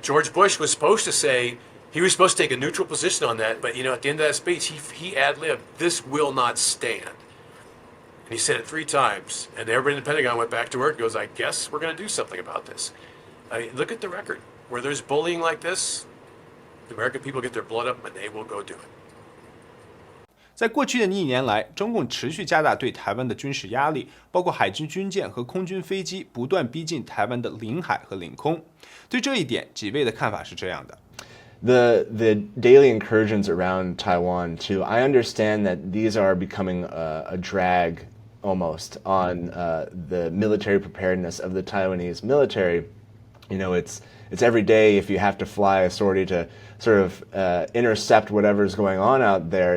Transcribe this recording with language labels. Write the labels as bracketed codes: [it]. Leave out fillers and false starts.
[en] George Bush was supposed to say, he was supposed to take a neutral position on that, but, at the end of that speech, he ad-libbed, "This will not stand." And he said it 3 times. And everybody in the Pentagon went back to work and goes, "I guess we're going to do something about this." Look at the record. Where there's bullying like this, the American people get their blood up and they will go do it. [zh] 在过去的1年来，中共持续加大对台湾的军事压力，包括海军军舰和空军飞机不断逼近台湾的领海和领空。对这一点，几位的看法是这样的。 [en] The daily incursions around Taiwan too, I understand that these are becoming a drag almost on the military preparedness of the Taiwanese military. It's every day if you have to fly a sortie to sort of intercept whatever's going on out there.